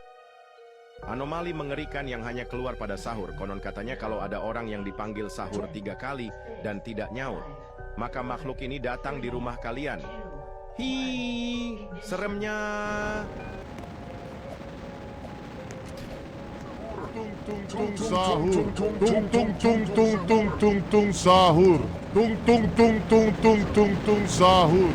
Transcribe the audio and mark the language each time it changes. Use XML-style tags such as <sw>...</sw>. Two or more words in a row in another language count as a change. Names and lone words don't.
<id>Anomali mengerikan yang hanya keluar pada sahur. Konon katanya kalau ada orang yang dipanggil sahur 3 kali dan tidak nyaut, maka makhluk ini datang di rumah kalian. Hi, seremnya. Tung tung sahur. Tung tung tung tung tung tung tung sahur. Tung tung tung tung tung tung tung sahur.</id>